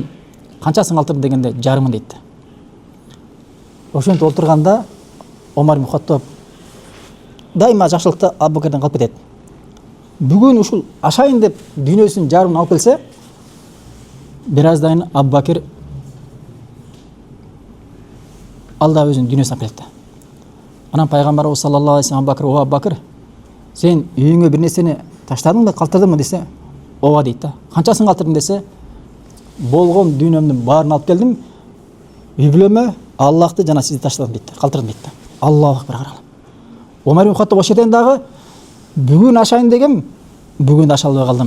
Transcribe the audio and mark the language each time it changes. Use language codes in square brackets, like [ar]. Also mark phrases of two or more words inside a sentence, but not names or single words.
[ky] Канчасын калтырдың дегенде жарымын дейт. Ошентип олтурганда Омар ибн Хаттаб дайыма жакшылыкты Абу Бакрден калып кетет. Бүгүн ушул ашайын деп дүйнөсүнүн жарымын алып келсе, бир аздан Абу Бакр алда өзүнүн дүйнөсүн алып келет. Анан пайгамбарыбыз [ar] صلى الله عليه وسلم [ky] Абу Бакр, сен үйүңө бир нерсени таштадыңбы, калтырдыңбы десе, ооба дейт да. Канчасын калтырдың десе, болгон дүйнөмдүн баарын алып келдим, үй бүлөмө Аллахты жана сизди таштадым дейт, калтырдым дейт да. [ar] الله أكبر, [ky] карагыла. Омар ибн Хаттаб ошол жерден дагы бүгүн ашайын дегем, бүгүн аша албай калдым.